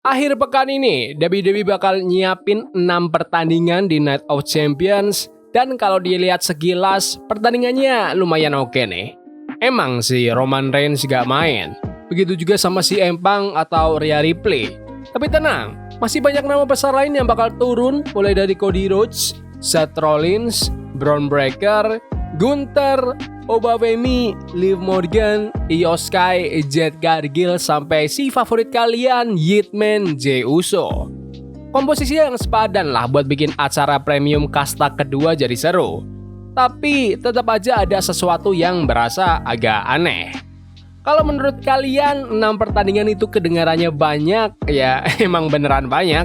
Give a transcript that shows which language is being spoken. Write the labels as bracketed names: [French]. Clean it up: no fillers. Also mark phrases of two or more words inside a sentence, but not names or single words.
[Indonesian] Akhir pekan ini, WWE bakal nyiapin 6 pertandingan di Night of Champions. Dan kalau dilihat sekilas, pertandingannya lumayan oke nih. Emang si Roman Reigns gak main. Begitu juga sama si Empang atau Rhea Ripley. Tapi tenang, masih banyak nama besar lain yang bakal turun, mulai dari Cody Rhodes, Seth Rollins, Bron Breakker, Gunther, Obafemi, Liv Morgan, Io Sky, Jade Cargill, sampai si favorit kalian, Hitman Jey Uso. Komposisi yang sepadan lah buat bikin acara premium kasta kedua jadi seru. Tapi tetap aja ada sesuatu yang berasa agak aneh. Kalau menurut kalian 6 pertandingan itu kedengarannya banyak, ya emang beneran banyak.